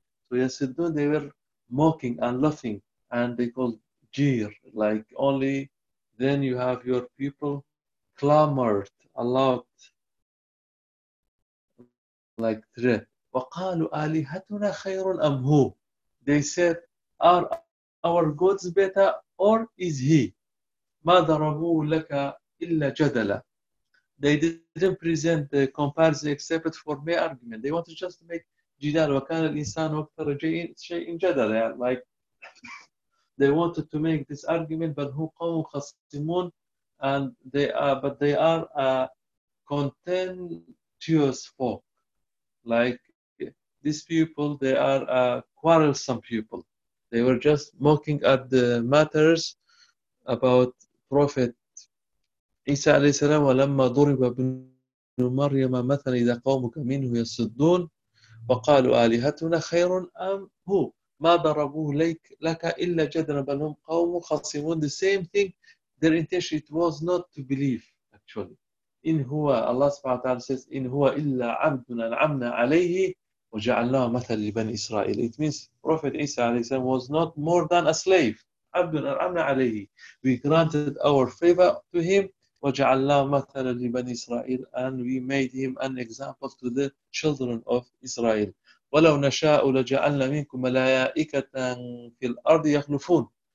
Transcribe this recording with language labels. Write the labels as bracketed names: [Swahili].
[English] So, [Arabic] يَصُدُّونَ, [English] they were mocking and laughing, and they called jeer, like only then you have your people clamored aloud, like threat. [Arabic] وَقَالُوا آلِهَتُنَا خَيْرٌ أَمْ هُوْ. [English] They said, are our gods better, or is he? [Arabic] مَا ضَرَبُوا لَكَ إِلَّا جَدَلًا. [English] they didn't present the comparison except for my argument. They wanted just to make [Arabic] جدال وكان الإنسان أكثر شيء جدل. [English] Like they wanted to make this argument, but [Arabic] هو قوم خصمون [English] and they are a contentious folk. Like these people, they are a quarrelsome people. They were just mocking at the matters about Prophet عيسى عليه السلام. [Arabic] ولما ضرب ابن مريم مثلا إذا قومك منه يصدون وقالوا آلهتنا خير أم هو ما ضربوه لك إلا جدلا بل هم قوم خصمون. [English] The same thing, their intention it was not to believe actually. [Arabic] إن هو الله سبحانه وتعالى [English] says [Arabic] إن هو إلا عبدنا أنعمنا عليه وجعلناه مثل لبني إسرائيل. [English] It means Prophet عيسى عليه السلام was not more than a slave. [Arabic] عبدنا أنعمنا عليه. [English] We granted our favor to him [Arabic] وَجَعَلَّا مَثَلًا لِبَنِ إِسْرَائِيلَ [English] and we made him an example to the children of Israel. [Arabic] وَلَوْ نَشَاءُ لَجَعَلْنَا مِنْكُمْ مَلَائِكَةً فِي الْأَرْضِ يَخْلُفُونَ.